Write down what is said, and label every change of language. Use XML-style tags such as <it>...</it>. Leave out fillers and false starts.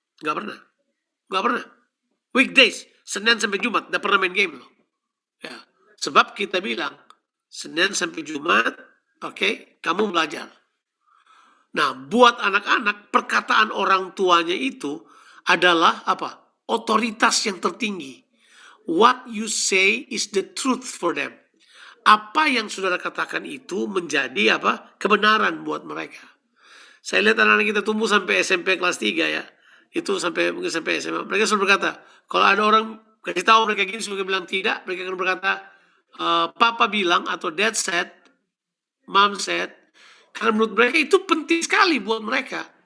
<id>Nggak pernah. Weekdays, Senin sampai Jumat tidak pernah main game loh. Ya, sebab kita bilang Senin sampai Jumat, oke, kamu belajar. Nah, buat anak-anak, perkataan orang tuanya itu adalah apa? Otoritas yang tertinggi.</id> <en>What you say is the truth for them.</en> <id>Apa yang saudara katakan itu menjadi apa? Kebenaran buat mereka. Saya lihat anak-anak kita tumbuh sampai SMP kelas 3 ya. Itu mungkin sampai SMA. Mereka selalu berkata, kalau ada orang kasih tahu mereka gini, mereka bilang tidak, mereka akan berkata, Papa bilang atau</id> <en>Dad said, Mom said,</en> <id>karena menurut mereka itu penting sekali buat mereka.</id>